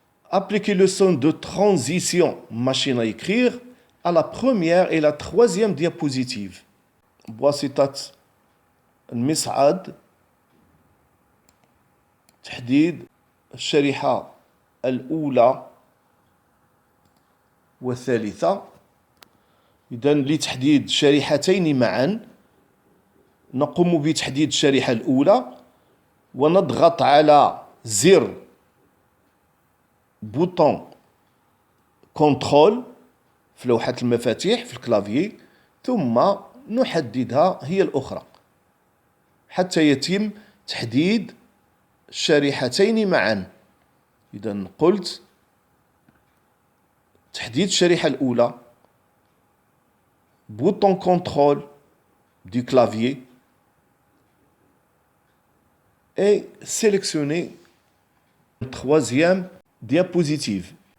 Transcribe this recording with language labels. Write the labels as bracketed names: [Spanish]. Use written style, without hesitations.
[French] Appliquez le son de transition machine à écrire à la première et la troisième diapositive. [Arabic] بواسطة المصعد تحديد الشريحة الأولى والثالثة. إذا لتحديد شريحتين معا نقوم بتحديد الشريحة الأولى ونضغط على زر [French] بوطون كنترول [Arabic] في لوحة المفاتيح في الكلافيي، ثم نحددها هي الأخرى حتى يتم تحديد الشريحتين معا. إذا قلت تحديد الشريحة الأولى، [French] bouton contrôle du clavier et sélectionner la troisième diapositive.